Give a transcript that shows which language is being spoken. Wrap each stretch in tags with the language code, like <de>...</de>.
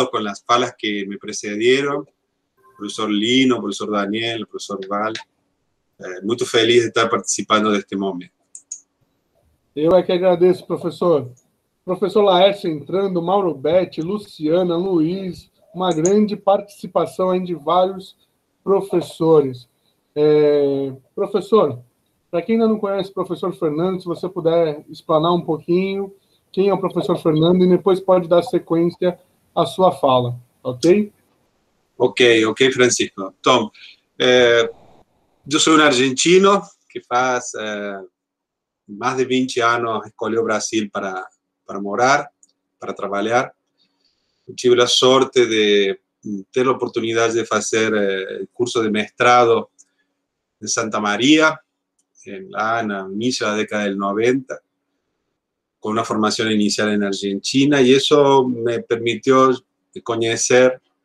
<es>con las falas que me precedieron, profesor Lino, profesor Daniel, profesor Val.</es> <pt>Muito feliz de estar participando deste momento. Eu é que agradeço, professor. Professor Laércio entrando, Mauro Betti, Luciana, Luiz, uma grande participação aí de vários professores. Professor, para quem ainda não conhece o professor Fernando, se você puder explanar um pouquinho quem é o professor Fernando e depois pode dar sequência à sua fala, ok? Ok, Francisco. Então, eu sou um argentino que faz mais de 20 anos escolheu o Brasil para morar, para trabalhar. Eu tive a sorte de ter a oportunidade de fazer curso de mestrado em Santa Maria, lá no início da década</pt> <es>del 90, con una formación inicial en Argentina, y eso me permitió conocer</es>